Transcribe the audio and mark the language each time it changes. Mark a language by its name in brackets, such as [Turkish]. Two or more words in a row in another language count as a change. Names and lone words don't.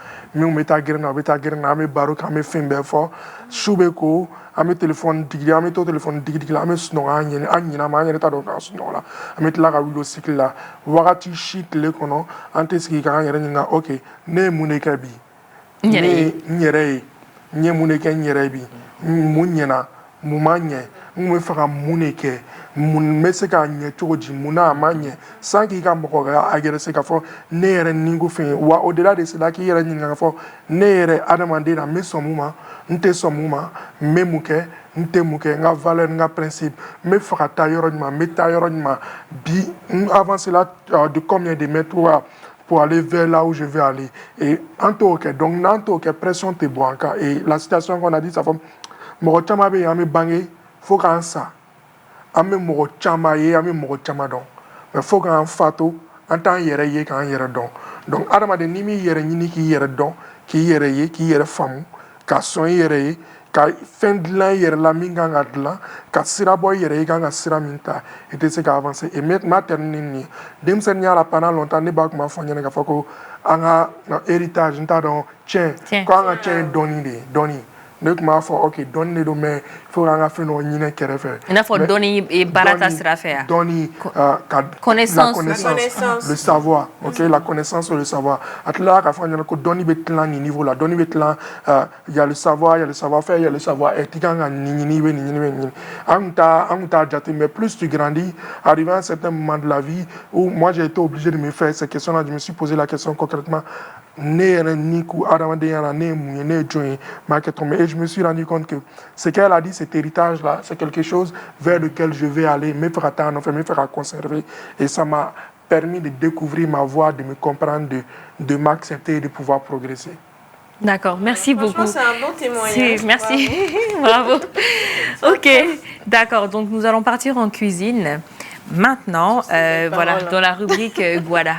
[Bambara] min bɛ taa gɛrɛn na o bɛ taa gɛrɛn na an bɛ baro kɛ an bɛ fɛn bɛɛ fɔ su bɛ ko an bɛ telefɔni digi an bɛ to telefɔni digi la an bɛ sunɔgɔ an ɲinama an yɛrɛ t'a dɔn k'an sunɔgɔ la an bɛ tila ka wuli o cycle la wagati si tile kɔnɔ an tɛ sigi k'an yɛrɛ ɲininka ok ne ye mun de kɛ bi n yɛrɛ ye n ye mun de kɛ n yɛrɛ ye bi mun ɲɛna mun ma ɲɛ n bɛ fɛ ka mun de kɛ mun bɛ se k'a ɲɛ cogo di mun na a ma ɲɛ sans k'i ka mɔgɔ a yɛrɛ se k'a fɔ ne yɛrɛ ni ko fɛn ye wa [French] au delà de cela [Bambara] k'i yɛrɛ ɲininka k'a fɔ ne yɛrɛ adamaden na n bɛ sɔn mun ma n tɛ sɔn mun ma n bɛ mun kɛ n tɛ mun kɛ n ka valeur n ka principe n bɛ fɛ ka taa yɔrɔ ɲuman n bɛ taa yɔrɔ ɲuman bi n avance la [French] de combien de mètres pour aller vers là où je veux aller [Bambara] et an t'o kɛ donc n'an t'o kɛ pression tɛ bɔ an kan [French] et la situation qu'on a dit ça [Bambara] fɔ mɔgɔ caman bɛ yen an bɛ bange fo k'an sa an bɛ mɔgɔ caman ye an bɛ mɔgɔ caman dɔn mais fo k'an fatu an t'an yɛrɛ ye k'an yɛrɛ dɔn donc adamaden n'i m'i yɛrɛ ɲini k'i yɛrɛ dɔn k'i yɛrɛ ye k'i yɛrɛ faamu ka sɔn i yɛrɛ ye ka fɛn dilan i yɛrɛ la min kan ka dilan ka sira bɔ i yɛrɛ ye i kan ka sira min ta i tɛ se ka [French] avancer et ma terminer [Bambara] nin ye denmisɛnninya la [French] pendant longtemps [Bambara] ne b'a kuma fɔ n ɲɛna k'a fɔ ko an ka héritage n t'a dɔn tiɲɛ ko an ka tiɲɛ ye dɔnni de ye dɔnni ne tun b'a fɔ ok dɔnni de don mais fo k'an ka fɛn dɔ ɲinɛ kɛrɛfɛ i n'a fɔ dɔnni ye baara ta sira fɛ yan dɔnni la [French] connaissance le savoir ok la connaissance et le savoir [Bambara] a tilala k'a fɔ an ɲɛna ko dɔnni bɛ tilan nin niveau la dɔnni bɛ tilan [French] il y a le savoir il y a le savoir faire il y a le savoir être [Bambara] i kan ka nin ɲini i bɛ nin ɲini i bɛ nin ɲini an kun t'a jate [French] mais plus tu grandis arrivé à un certain moment de la vie où moi j'ai été obligé de me faire ces questions là je me suis posé la question concrètement [Bambara] ne yɛrɛ ni ko adamadenya la ne ye mun ye ne ye jɔn ye m'a kɛ [French] tomber et je me suis rendu compte que ce qu'elle a dit cet héritage là c'est quelque chose vers lequel je vais aller me [Bambara] fɛ ka taa nɔfɛ [French] me [Bambara] fɛ ka [French] conserver et ça m'a permis de découvrir ma voie de me comprendre de m'accepter et de pouvoir progresser. D'accord, merci beaucoup. C'est un bon témoignage. Merci, bravo. Ok, d'accord, donc nous allons partir en cuisine. Maintenant, voilà, dans la rubrique Guada.